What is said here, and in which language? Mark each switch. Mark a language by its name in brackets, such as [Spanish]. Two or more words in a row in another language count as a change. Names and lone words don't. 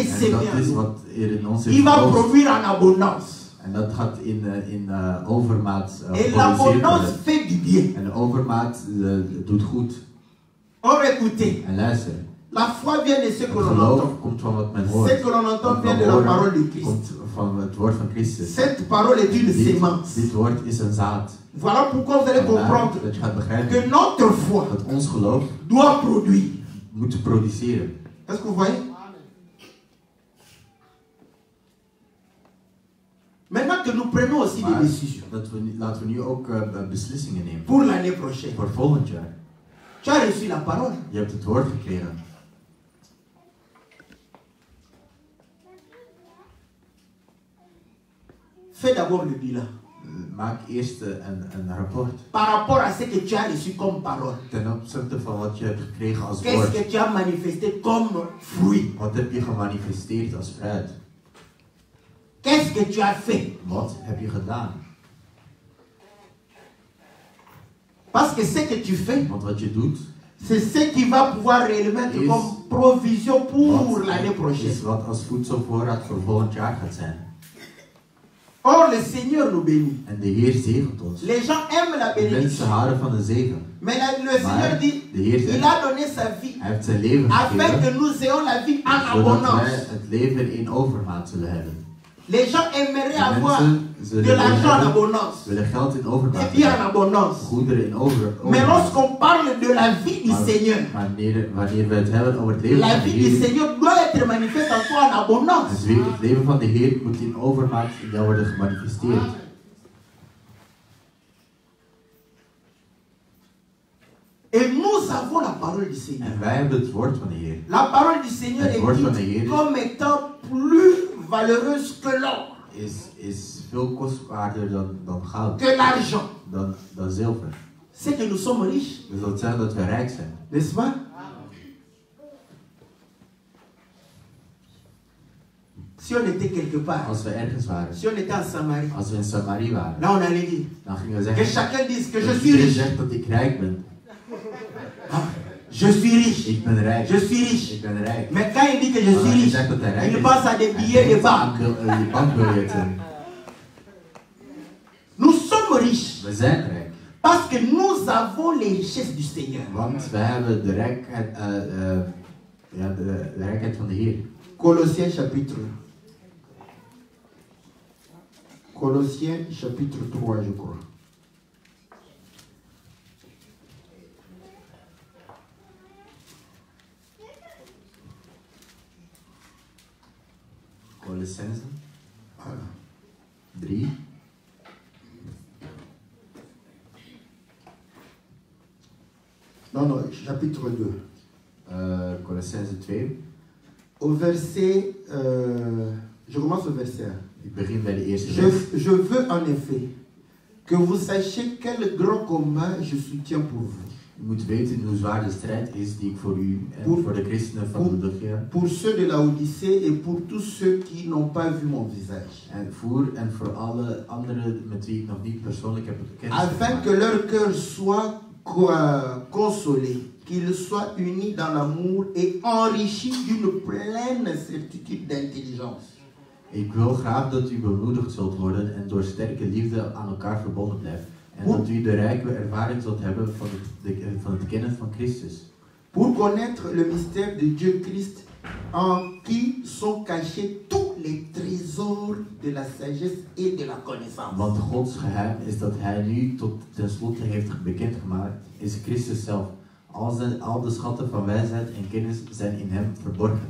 [Dutch] En [French] sémé [Dutch] dat [French] en [Dutch] is [French] nous. [Dutch] wat er in ons is [French] Il va [Dutch] geoogst. [French] produire en abondance. [Dutch] En dat gaat in overmaat [French] Et [Dutch] geproduceerd [French] l'abondance [Dutch] worden. [French] fait du bien. [Dutch] En de overmaat doet goed. [French] Or écoutez, [Dutch] En luister, [French] la foi vient de ce [Dutch] het [French] que l'on entend. [Dutch] geloof komt van wat men hoort. [French] Ce que l'on entend [Dutch] Wat [French] vient [Dutch] we [French] de la parole de [Dutch] horen [French] Christ. [Dutch] komt van het woord van Christus. [French] Cette parole est une sémence. [Dutch] Dit woord is een zaad. [French] Voilà pourquoi vous allez [Dutch] Vandaar [French] comprendre [Dutch] dat je gaat [French] que [Dutch] begrijpen [French] notre foi [Dutch] dat ons geloof [French] doit produire. [Dutch] moet produceren. [French] Est-ce que vous voyez? Maintenant que nous prenons aussi [Dutch] Maar [French] des décisions [Dutch] laten we nu ook beslissingen nemen. [French] pour l'année prochaine. [Dutch] Voor volgend jaar. [French] Tu as reçu la parole. [Dutch] Je hebt het woord gekregen. [French] Fais d'abord le bilan. [Dutch] Maak eerst een rapport. [French] Par rapport à ce que tu as reçu comme parole. [Dutch] Ten opzichte van wat je hebt gekregen als [French] Qu'est-ce [Dutch] woord. [French] que tu as manifesté comme fruit? [Dutch] Wat heb je gemanifesteerd als fruit? [French] Qu'est-ce que tu as fait? [Dutch] Wat heb je gedaan? [French] Parce que ce que tu fais, [Dutch] Want wat je doet, [French] c'est ce qui va pouvoir réellement être [Dutch] Is- [French] comme provision pour l'année [Dutch] is [French] prochaine. [Dutch] wat als voedselvoorraad voor volgend jaar gaat zijn. [French] Or, le Seigneur nous bénit. [Dutch] En de Heer zegent ons. [French] Les gens aiment la [Dutch] De mensen [French] bénédiction. [Dutch] houden van de zegen. [French] Mais le Seigneur [Dutch] Maar [French] dit, [Dutch] de Heer [French] il [Dutch] zegt, [French] a donné sa vie [Dutch] Hij heeft zijn leven [French] afin [Dutch] gegeven, [French] que nous ayons la vie en [Dutch] zodat wij [French] abondance. [Dutch] het leven in overmaat zullen hebben. [French] Les gens aimeraient [Dutch] De [French] avoir [Dutch] mensen [French] de [Dutch] zullen [French] l'argent en [Dutch] hebben- [French] abondance, [Dutch] willen geld in [French] des [Dutch] overmaat [French] biens en [Dutch] hebben, [French] abondance. [Dutch] goederen in [French] Mais [Dutch] overmaat. [French] lorsqu'on parle de la vie du Seigneur, [Dutch] Wanneer we het hebben over het leven [French] la [Dutch] van de [French] vie du [Dutch] Heer, [French] Seigneur doit être manifeste en toi en abondance. [Dutch] het leven van de Heer moet in overmaat in jou worden gemanifesteerd. [French] Et nous avons la parole du Seigneur. [Dutch] En wij hebben het woord van de Heer. [French] La parole du Seigneur [Dutch] Het [French] est [Dutch] woord van de [French] dite [Dutch] Heer [French] comme étant plus valeureuse que l'or, [Dutch] is veel kostbaarder dan goud, [French] que l'argent. [Dutch] dan zilver. [French] C'est que nous sommes riches, [Dutch] Dus dat zegt dat we rijk zijn. [French] n'est-ce pas? Si on était quelque part, [Dutch] Als we ergens waren, [French] si on était en Samarie, [Dutch] als we in Samarie waren, [French] là on allait dire [Dutch] dan gingen we [French] que [Dutch] zeggen [French] chacun dise que je [Dutch] dat [French] suis [Dutch] iedereen [French] riche. [Dutch] zegt dat ik rijk ben. [French] Ah, je suis riche. [Dutch] Ik ben rijk. [French] Je suis riche. [Dutch] Ik ben rijk. [French] Mais quand il dit que je [Dutch] Maar [French] suis [Dutch] hij [French] riche, [Dutch] zegt dat hij rijk [French] il [Dutch] is. [French] pense à des billets de banque. [Dutch] Je bankbiljetten. [French] Nous sommes riches [Dutch] We zijn rijk. [French] parce que nous avons les richesses du Seigneur. [Dutch] Want wij hebben de rijkheid, de rijkheid van de Heer. [French] Colossiens chapitre 3, je crois. [Dutch] Colossense [French] Voilà. [Dutch] 3. [French] Non, chapitre 2. [Dutch] Colossense 2. [French] Au verset, je commence au verset 1. [Dutch] Ik begin bij de eerste vers. [French] Je veux en effet que vous sachiez quel grand combat je soutiens pour vous. [Dutch] U moet weten hoe zwaar de strijd is die ik voor u en voor de christenen van Laodicea [French] Pour ceux de Laodicée et pour tous ceux qui n'ont pas vu mon visage. [Dutch] en voor alle anderen met wie ik nog niet persoonlijk heb kennis [French] Afin [Dutch] gemaakt. [French] que leur cœur soit consolé, qu'ils soient unis dans l'amour et enrichis d'une pleine certitude d'intelligence. [Dutch] Ik wil graag dat u bemoedigd zult worden en door sterke liefde aan elkaar verbonden blijft. En Hoe? dat u de rijke ervaring zult hebben van het kennen van Christus. [French] Pour connaître le mystère de Dieu Christ, en qui sont cachés tous les trésors de la sagesse et de la connaissance. [Dutch] Want Gods geheim is dat hij nu tot tenslotte heeft bekendgemaakt, is Christus zelf. Al de schatten van wijsheid en kennis zijn in hem verborgen.